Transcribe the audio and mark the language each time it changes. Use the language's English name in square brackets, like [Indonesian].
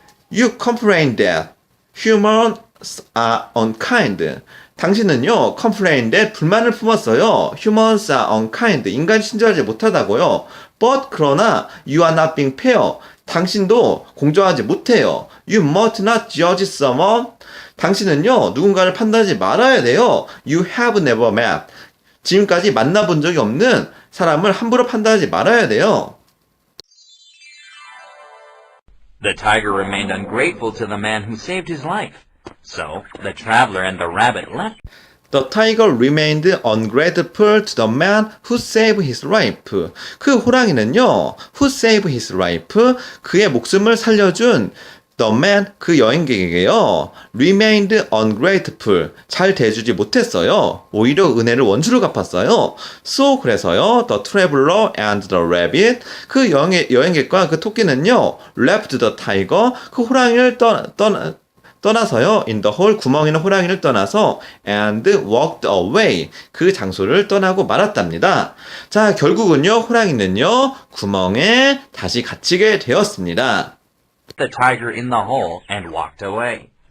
[English] You complain that humans are unkind. [Korean] 당신은요, [English] complain that [Korean] 불만을 품었어요. [English] Humans are unkind. [Korean] 인간이 친절하지 못하다고요. [English] But [Korean] 그러나 [English] you are not being fair. [Korean] 당신도 공정하지 못해요. [English] You must not judge someone. [Korean] 당신은요, 누군가를 판단하지 말아야 돼요. [English] You have never met. [Korean] 지금까지 만나본 적이 없는 사람을 함부로 판단하지 말아야 돼요. [English] The tiger remained ungrateful to the man who saved his life. So the traveler and the rabbit left. The tiger remained ungrateful to the man who saved his life. [Korean] 그 호랑이는요, [English] who saved his life, [Korean] 그의 목숨을 살려준 [English] the man, [Korean] 그 여행객에게요, [English] remained ungrateful, [Korean] 잘 대해주지 못했어요. 오히려 은혜를 원수로 갚았어요. So 그래서요, [English] the traveler and the rabbit, [Korean] 그 여행객과 그 토끼는요, [English] left the tiger, [Korean] 그 호랑이를 떠나서요, [English] in the hole, [Korean] 구멍 있는 호랑이를 떠나서 [English] and walked away, [Korean] 그 장소를 떠나고 말았답니다. 자, 결국은요, 호랑이는요, 구멍에 다시 갇히게 되었습니다. [English] The tiger in the hole and walked away.